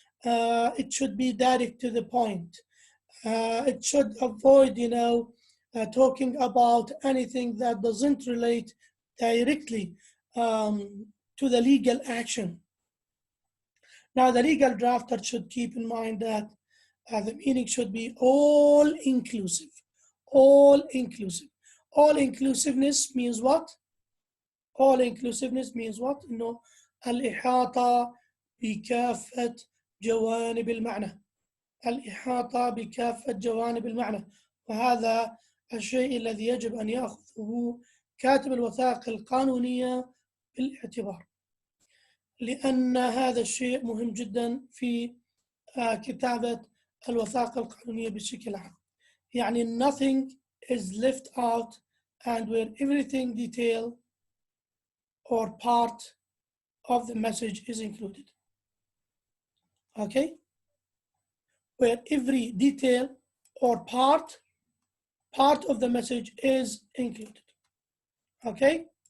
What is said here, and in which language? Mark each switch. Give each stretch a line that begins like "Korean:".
English: It should be direct to the point. It should avoid, you know, talking about anything that doesn't relate directly to the legal action. Now, the legal drafter should keep in mind that the meaning should be all inclusive. All inclusive. All inclusiveness means what? All inclusiveness means what?
Arabic: إنه الإحاطة بكافة جوانب المعنى. الإحاطة بكافة جوانب المعنى. وهذا الشيء الذي يجب أن يأخذه كاتب الوثائق القانونية بالاعتبار، لأن هذا الشيء مهم جدا في كتابة الوثائق القانونية بشكل عام.
English: يعني nothing is left out and where everything detail or part of the message is included. Okay? Where every detail or part of the message is included. Okay?